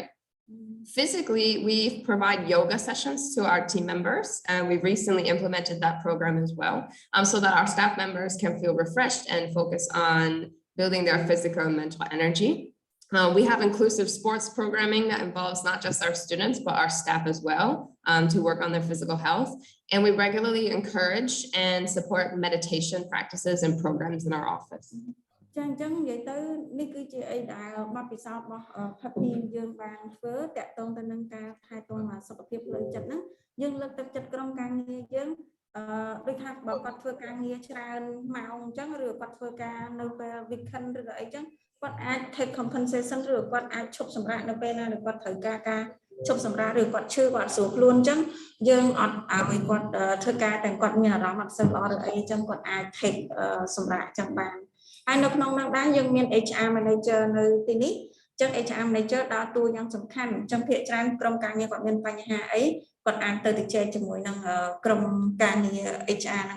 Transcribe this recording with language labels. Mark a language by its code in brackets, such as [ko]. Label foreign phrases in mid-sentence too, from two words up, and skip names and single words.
[en] Physically, we provide yoga sessions to our team members, and we've recently implemented that program as well, so that our staff members can feel refreshed and focus on building their physical and mental energy. We have inclusive sports programming that involves not just our students, but our staff as well, to work on their physical health. And we regularly encourage and support meditation practices and programs in our office. [km] ចឹងនិយាយទៅនេះគឺជាអីដែលបទពិសោធន៍របស់ Happy យើងបានធ្វើតាក់ទងទៅនឹងការថែទាំសុខភាពផ្លូវចិត្តហ្នឹងយើងលើកទឹកចិត្តក្រុមការងារយើងដូចថាបើគាត់ធ្វើការងារច្រើនម៉ោងអញ្ចឹងឬគាត់ធ្វើការនៅពេល weekend ឬក៏អីចឹងគាត់អាច [en] take compensation [km] ឬគាត់ អាចឈប់សម្រាកនៅពេលណាដែលគាត់ត្រូវការឈប់សម្រាកឬគាត់ឈឺគាត់ស្រួលខ្លួនអញ្ចឹងយើងអត់ឲ្យគាត់ធ្វើការតែគាត់មានអារម្មណ៍អត់សូវល្អឬអីអញ្ចឹងគាត់អាច take សម្រាកចឹងបានហើយនៅក្នុងនោះដែរយើងមាន [en] HR manager [km] នៅទីនេះអញ្ចឹង [en] HR manager [km] ដើរតួយ៉ាងសំខាន់អញ្ចឹងភាគច្រើនក្រុមការងារគាត់មានបញ្ហាអីគាត់អាចទៅជែកជាមួយនឹងក្រុមការងារ HR ហ្នឹងឯង